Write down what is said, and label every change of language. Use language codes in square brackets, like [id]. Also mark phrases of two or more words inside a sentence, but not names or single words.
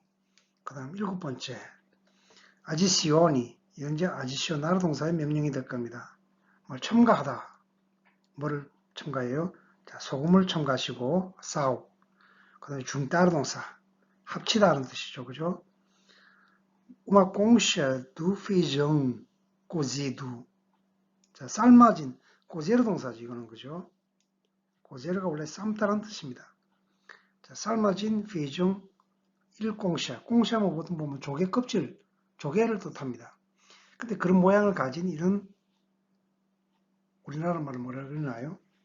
[ko] 그 다음 일곱 번째, 아지시오니, 이건 이제 아지시오나르 동사의 명령이 될 겁니다. 뭘 첨가하다. 뭐를 첨가해요? 자, 소금을 첨가하시고, 싸우. 그 다음에 중따르 동사, 합치다는 뜻이죠. 그죠? [pt] uma concha do feijão cozido. [ko] 자, 삶아진, 고제르 동사지, 이거는 그죠? 고제르가 원래 삶다라는 뜻입니다. 자, 삶아진 feijão 1공샤. 공샤면 보통 보면 조개 껍질, 조개를 뜻합니다. 근데 그런 모양을 가진 이런 우리나라 말을 뭐라 그러나요?